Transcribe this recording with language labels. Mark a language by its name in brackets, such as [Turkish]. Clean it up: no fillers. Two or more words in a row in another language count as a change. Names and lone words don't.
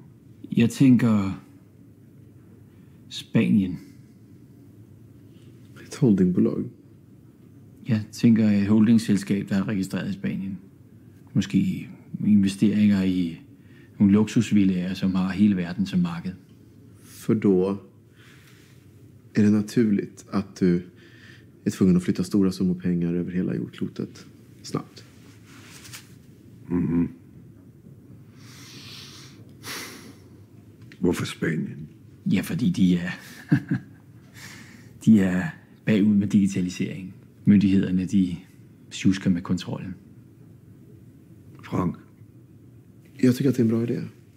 [Danish] Jeg tænker Spanien. Et holdingbolag. Jeg tænker et holdingselskab, der er registreret i Spanien. Måske investeringer i nogle luksusvillaer, som har hele verden som marked. [Swedish] För då är det naturligt att du är tvungen att flytta stora summor pengar över hela jordklotet snabbt. [Danish] Mhm. Hvorfor Spanien? Ja, fordi de er bagud med digitalisering. Myndighederne, de sjusker med kontrollen. Frank? [Swedish] Jag tycker att det är en bra idé.